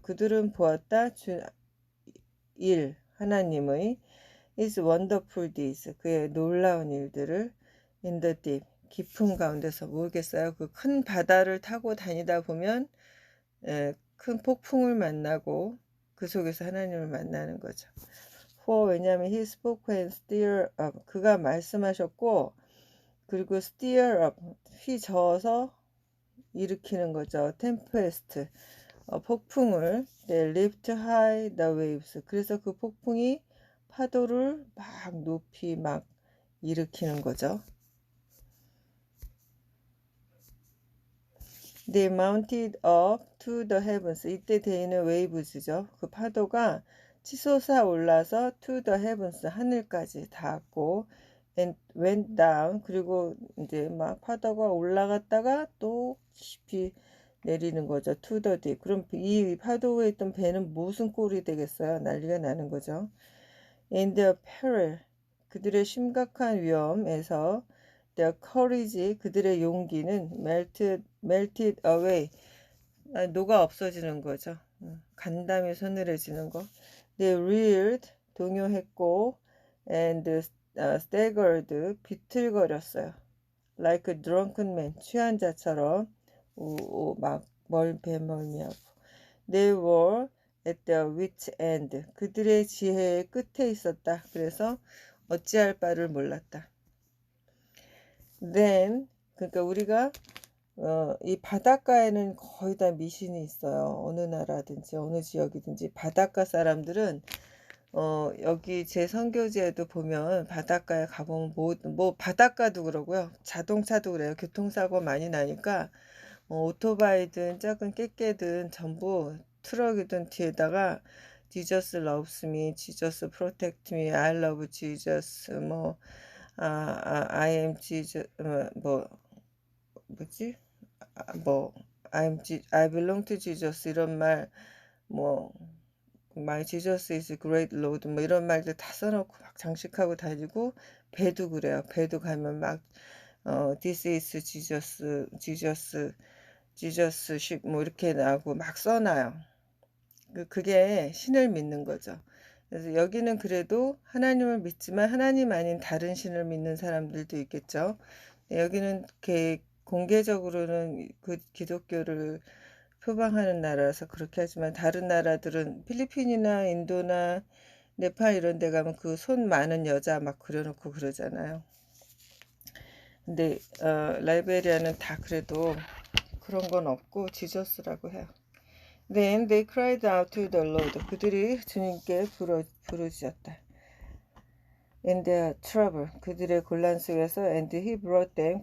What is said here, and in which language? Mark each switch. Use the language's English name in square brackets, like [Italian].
[Korean] 그들은 보았다 일 하나님의 [English] is wonderful deeds. [Korean] 그의 놀라운 일들을 [English] in the deep. [Korean] 깊은 가운데서 모르겠어요. 그 큰 바다를 타고 다니다 보면 큰 폭풍을 만나고 그 속에서 하나님을 만나는 거죠. [English] For [Korean] 왜냐하면 [English] he spoke and stir up. [Korean] 그가 말씀하셨고 그리고 stir up 휘저어서 일으키는 거죠. [English] tempest [Korean] 폭풍을 [English] they lift high the waves. [Korean] 그래서 그 폭풍이 파도를 막 높이 막 일으키는 거죠. [English] They mounted up to the heavens. [Korean] 이때 대인은 웨이브즈죠. 그 파도가 치솟아 올라서 [English] to the heavens [Korean] 하늘까지 닿았고 [English] and went down. [Korean] 그리고 이제 막 파도가 올라갔다가 또 깊이 내리는 거죠. [English] to the deep. [Korean] 그럼 이 파도에 있던 배는 무슨 꼴이 되겠어요? 난리가 나는 거죠. [English] In their peril. [Korean] 그들의 심각한 위험에서 [English] their courage, [Korean] 그들의 용기는 [English] melted away, [Korean] 녹아 없어지는 거죠. 간담이 서늘해지는 거. [English] They reeled, [Korean] 동요했고, [English] and staggered, [Korean] 비틀거렸어요. [English] Like a drunken man, [Korean] 취한 자처럼 막 배멀미하고. [English] They were at their wits' end, [Korean] 그들의 지혜의 끝에 있었다. 그래서 어찌할 바를 몰랐다. Then, 그러니까 우리가 이 바닷가에는 거의 다 미신이 있어요. 어느 나라든지 어느 지역이든지 바닷가 사람들은 여기 제 선교지에도 보면 바닷가에 가보면 뭐 바닷가도 그러고요. 자동차도 그래요. 교통사고 많이 나니까 오토바이든 작은 깨깨든 전부 트럭이든 뒤에다가 [English] Jesus loves me, Jesus protect me, I love Jesus, [Korean] 뭐 I am Jesus, 뭐지? [English] I belong to Jesus [Korean] 이런 말, 뭐 [English] My Jesus is great Lord [Korean] 뭐 이런 말들 다 써놓고 막 장식하고 다니고 배도 그래요. 배도 가면 막 [English] This is Jesus ship [Korean] 뭐 이렇게 나오고 막 써놔요. 그게 신을 믿는 거죠. 그래서 여기는 그래도 하나님을 믿지만 하나님 아닌 다른 신을 믿는 사람들도 있겠죠. 여기는 공개적으로는 그 기독교를 표방하는 나라라서 그렇게 하지만 다른 나라들은 필리핀이나 인도나 네팔 이런 데 가면 그 손 많은 여자 막 그려놓고 그러잖아요. 근데 라이베리아는 다 그래도 그런 건 없고 지저스라고 해요. [English] Then they cried out to the Lord. [Korean] 그들이 주님께 부르짖었다. [English] In their trouble. [Korean] 그들의 곤란 속에서 [English] and he brought them.